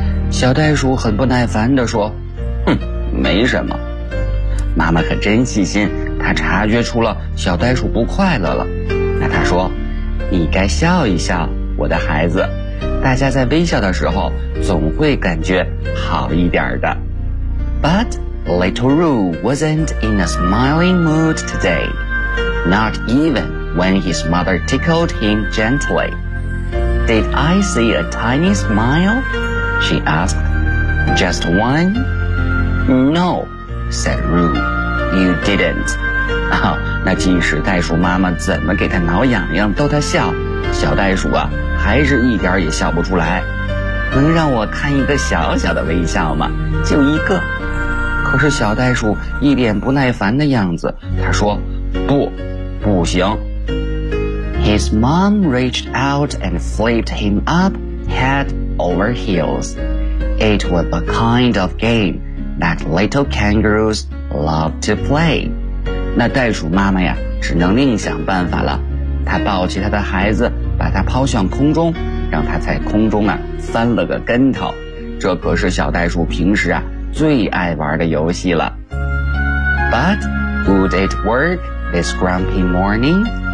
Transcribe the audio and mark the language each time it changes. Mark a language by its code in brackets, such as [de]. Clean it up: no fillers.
[zh] 小袋鼠很不耐烦地说，哼，没什么。妈妈可真细心，她察觉出了小袋鼠不快乐了。那她说，你该笑一笑，我的孩子，大家在微笑的时候总会感觉好一点的。 [en] But little Roo wasn't in a smiling mood today. Not evenWhen his mother tickled him gently. Did I see a tiny smile? She asked. Just one? No, said Roo. You didn't. [zh] 那即使袋鼠妈妈怎么给他挠痒痒逗他笑，小袋鼠啊还是一点也笑不出来。能让我看一个小小的微笑吗？就一个。可是小袋鼠一脸不耐烦的样子，他说，不，不行。 [en] His mom reached out and flipped him up head over heels. It was the kind of game that little kangaroos love to play. [zh] 那袋鼠妈妈呀，只能另想办法了。她抱起她的孩子，把她抛向空中，让她在空中啊翻了个跟头。这可是小袋鼠平时啊最爱玩的游戏了。 [en] But would it work this grumpy morning?